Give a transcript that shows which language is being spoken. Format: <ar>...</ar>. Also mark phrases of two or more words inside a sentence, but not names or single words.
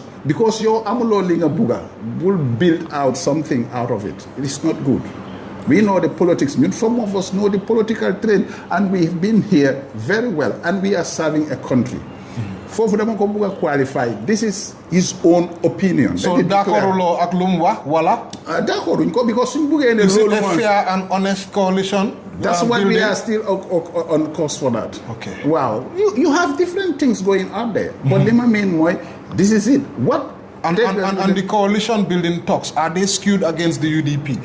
<en>Because your amulolinga buga will build out something out of it. It is not good. We know the politics. Some of us know the political trend, and we've been here very well, and we are serving a country. For them to qualify, this is his own opinion.</en> <wo>So d'accord wala?</wo> <fr>D'accord,</fr> <en>because is it a fair and honest coalition? That's why we are still on course for that. Okay. Wow. You have different things going out there. But this is it. What? And the coalition building talks, are they skewed against the UDP?</en>